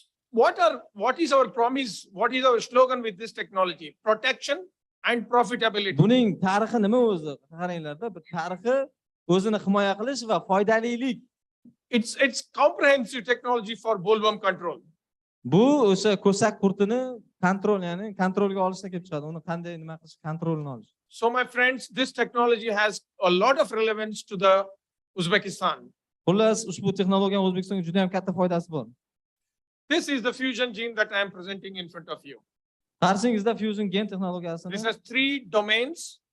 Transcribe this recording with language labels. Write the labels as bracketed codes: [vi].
[en] What is our promise? What is our slogan with this technology? Protection and profitability. [uz] Buning tarixi nima o'zi? Qaranglarda, bir tarixi o'zini himoya qilish va foydalilik. [en] It's comprehensive technology for bollworm control. [uz] Bu o'sha ko'sak qurtini ya'ni kontrolga olishda kelib chiqadi. Uni qanday nima qilish, kontrolini olish. [en] So my friends, this technology has a lot of relevance to the Uzbekistan. [uz] Xullas, ushbu texnologiya O'zbekistonga juda ham katta foydasi bor. [en] This is the fusion gene that I am presenting in front of you. [uz] Qarshingizda fusion gen texnologiyasini. [en] This has 3 domains,